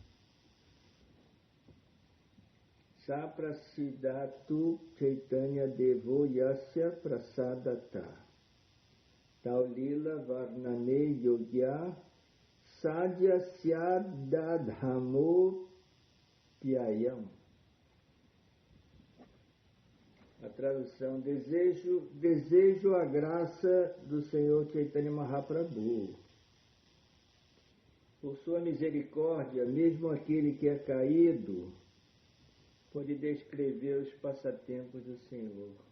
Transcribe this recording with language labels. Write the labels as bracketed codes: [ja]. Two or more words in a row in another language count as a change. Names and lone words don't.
[sa] स प्रसीदतु चैतन्यदेवो यस्य प्रसादतः तल्लीलावर्णने योग्यः सद्यः स्याद् अधमोऽप्ययम्. [pt] A tradução: desejo a graça do Senhor Chaitanya Mahaprabhu. Por sua misericórdia, mesmo aquele que é caído pode descrever os passatempos do Senhor.